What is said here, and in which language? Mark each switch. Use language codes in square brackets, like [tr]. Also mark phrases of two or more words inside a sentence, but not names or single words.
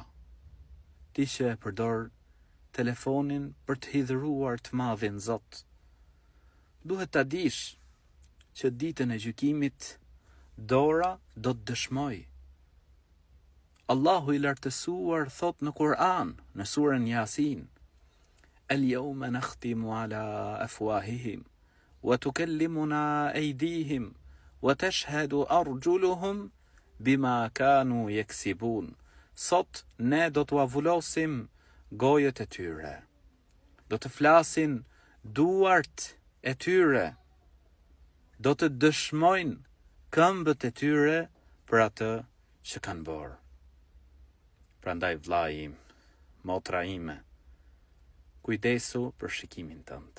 [sq] Ti që e përdor telefonin për të hidhëruar të madhin Zot. Duhet ta dish që ditën e gjykimit dora do të dëshmoj. Allahu i lartësuar thot në Kur'an, në surën Yasin: [ar] اليوم نختم على أفواههم وتكلمنا أيديهم وتشهد أرجلهم بما كانوا يكسبون. [sq] Sot ne do t'u avullosim gojët e tyre. Do të flasin duart e tyre. Do të dëshmojnë këmbët e tyre për atë që kanë bërë. Prandaj vllai im, motra ime, kujdesu për shikimin tënd.